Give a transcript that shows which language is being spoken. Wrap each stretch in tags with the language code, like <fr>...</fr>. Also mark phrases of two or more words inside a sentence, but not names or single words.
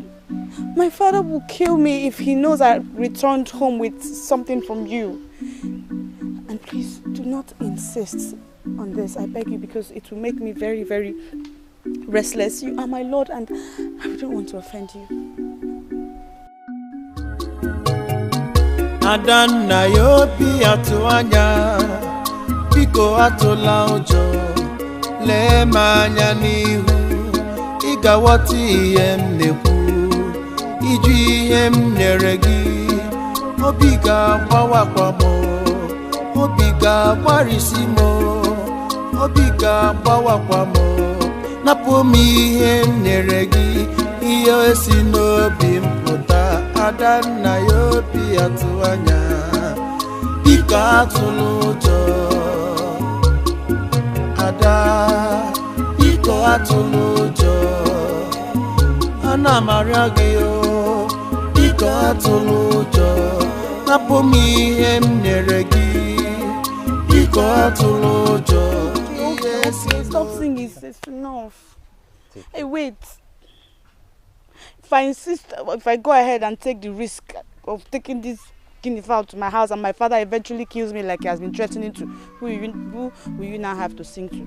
<en>My father will kill me if he knows I returned home with something from you. And please, do not insist on this, I beg you, because it will make me very, very restless. You are my lord and I don't want to offend you.</en> <ig>Adanna yobi Atuanya biko atola ojo le manya nihu igawati ihe nekwu iju ihe neregi obiga gbawakwamo obiga gbarisimo obiga gbawakwamo napomi ihe neregi iyo esi n'obi mpụta Adanna yobi Atuanya biko atụla ụjọ Ada biko atụla ụjọ ana marịa gị o biko atụla ụjọ napụ m ihe m nyere gị biko atụla ụjọ.</ig> <en>Stop singing, it's enough. Hey, wait. If I insist, if I go ahead and take the risk of taking this guinea fowl to my house and my father eventually kills me like he has been threatening to, who will you now have to sing to?</en>